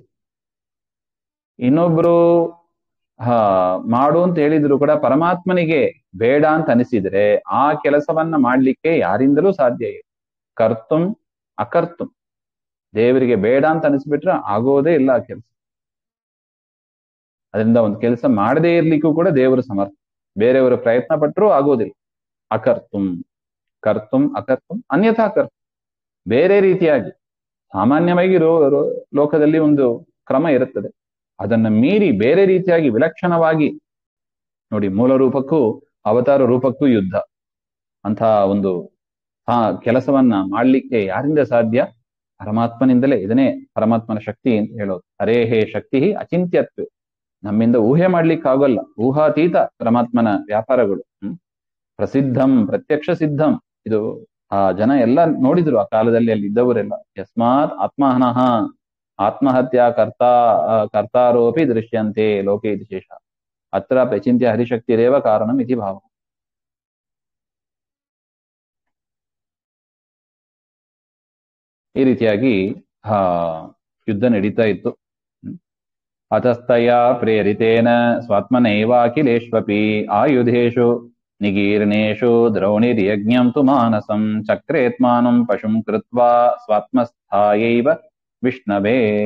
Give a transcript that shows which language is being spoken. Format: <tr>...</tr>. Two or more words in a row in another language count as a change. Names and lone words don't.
<kn>ಇನ್ನೊಬ್ರು ಮಾಡು ಅಂತ ಹೇಳಿದ್ರು ಕೂಡ ಪರಮಾತ್ಮನಿಗೆ ಬೇಡ ಅಂತ ಅನಿಸಿದ್ರೆ ಆ ಕೆಲಸವನ್ನ ಮಾಡ್ಲಿಕ್ಕೆ ಯಾರಿಂದಲೂ ಸಾಧ್ಯ ಇಲ್ಲ.</kn> <sa>ಕರ್ತುಂ ಅಕರ್ತುಂ.</sa> <kn>ದೇವರಿಗೆ ಬೇಡ ಅಂತ ಅನಿಸ್ಬಿಟ್ರೆ ಆಗೋದೇ ಇಲ್ಲ ಆ ಕೆಲಸ. ಅದರಿಂದ ಒಂದು ಕೆಲಸ ಮಾಡದೇ ಇರ್ಲಿಕ್ಕೂ ಕೂಡ ದೇವರು ಸಮರ್ಥ. ಬೇರೆಯವರು ಪ್ರಯತ್ನ ಪಟ್ಟರೂ ಆಗೋದಿಲ್ಲ. ಅಕರ್ತುಂ,</kn> <sa>ಕರ್ತುಂ ಅಕರ್ತುಂ ಅನ್ಯಥಾ ಕರ್ತುಂ.</sa> <kn>ಬೇರೆ ರೀತಿಯಾಗಿ ಸಾಮಾನ್ಯವಾಗಿ ಲೋಕದಲ್ಲಿ ಒಂದು ಕ್ರಮ ಇರುತ್ತದೆ. ಅದನ್ನ ಮೀರಿ ಬೇರೆ ರೀತಿಯಾಗಿ ವಿಲಕ್ಷಣವಾಗಿ ನೋಡಿ. ಮೂಲ ರೂಪಕ್ಕೂ ಅವತಾರ ರೂಪಕ್ಕೂ ಯುದ್ಧ. ಅಂತ ಒಂದು ಕೆಲಸವನ್ನ ಮಾಡ್ಲಿಕ್ಕೆ ಯಾರಿಂದ ಸಾಧ್ಯ? ಪರಮಾತ್ಮನಿಂದಲೇ. ಇದನ್ನೇ ಪರಮಾತ್ಮನ ಶಕ್ತಿ ಅಂತ ಹೇಳೋದು.</kn> <sa>ಹರೇಹೇ ಶಕ್ತಿ ಅಚಿಂತ್ಯತ್ವ.</sa> <kn>ನಮ್ಮಿಂದ ಊಹೆ ಮಾಡ್ಲಿಕ್ಕೆ ಆಗೋಲ್ಲ. ಊಹಾತೀತ ಪರಮಾತ್ಮನ ವ್ಯಾಪಾರಗಳು.</kn> <sa>ಪ್ರಸಿದ್ಧಂ ಪ್ರತ್ಯಕ್ಷ ಸಿದ್ಧಂ.</sa> <kn>ಇದು ಆ ಜನ ಎಲ್ಲ ನೋಡಿದ್ರು ಆ ಕಾಲದಲ್ಲಿ ಅಲ್ಲಿ ಇದ್ದವರೆಲ್ಲ.</kn> <sa>ಯಸ್ಮಾತ್ ಆತ್ಮಹನಃ ಆತ್ಮಹತ್ಯಾ ಕರ್ತಾರೋಪಿ ದೃಶ್ಯಂತೆ ಲೋಕೆ ಇತಿ ಶೇಷ ಅತ್ರ ಪ್ರಚಿಂತ್ಯ ಹರಿಶಕ್ತಿರೇವ ಕಾರಣಂ ಇತಿ ಭಾವ.</sa> <kn>ಈ ರೀತಿಯಾಗಿ ಆ ಯುದ್ಧ ನಡೀತಾ ಇತ್ತು.</kn> <sa>ಅತಸ್ತಯ ಪ್ರೇರಿತೇನ ಸ್ವಾತ್ಮನೈವಾಖಿಲೇಷ್ವಪಿ ಆಯುಧೇಷು ನಿಗೀರ್ಣೇಷು ದ್ರೌಣಿರ್ಯಜ್ಞಂ ತು ಮಾನಸಂ ಚಕ್ರೇತ್ಮಾನಂ ಪಶುಂ ಕೃತ್ವಾ ಸ್ವಾತ್ಮಸ್ಥಾಯೈವ ವಿಷ್ಣವೇ.</sa>